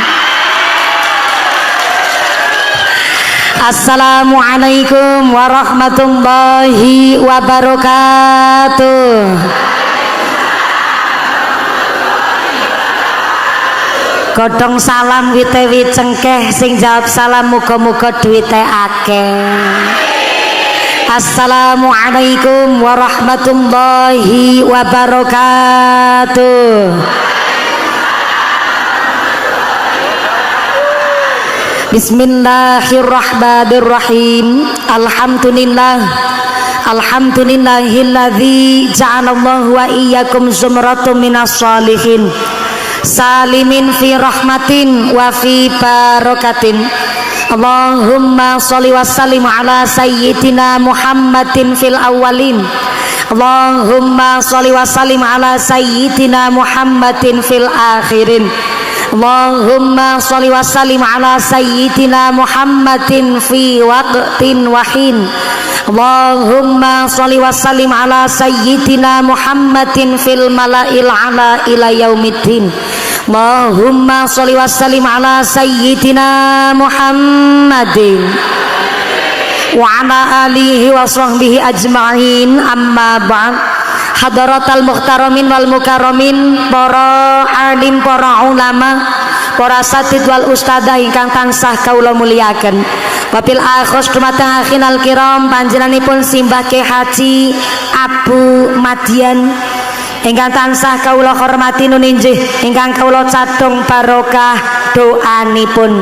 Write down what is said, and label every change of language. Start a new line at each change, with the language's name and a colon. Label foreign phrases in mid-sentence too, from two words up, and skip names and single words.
Arabic: السلام عليكم ورحمة الله وبركاته.
Javanese: Godhong salam witewi cengkeh, sing jawab salam muga-muga duwite akeh.
Arabic: السلام عليكم ورحمة الله وبركاته. بسم الله الرحمن الرحيم. الحمد لله الذي جعل الله وإياكم زمرة من الصالحين سالمين في رحمة وفي بركة. اللهم صل وسلم على سيدنا محمد في الأولين. اللهم صل وسلم على سيدنا محمد في الآخرين. اللهم صل وسلم على سيدنا محمد في وقت وحين. اللهم صل وسلم على سيدنا محمد في الملإ الأعلى إلى يوم الدين. اللهم صل وسلم على سيدنا محمد وعلى آله وصحبه أجمعين. أما بعد. حضرات المحترمين والمكرمين,
Javanese: para alim, para ulama, para
Arabic: أساتيذ والأستاذة
Javanese: ingkang tansah kawula muliaken.
Arabic: وبالأخص
Javanese: dumateng
Arabic: أخينا الكرام,
Javanese: panjenenganipun simbah Kyai Haji Abu Madian ingkang tansah kawula hormati nuninjih, ingkang kawula cadhong barokah doanipun.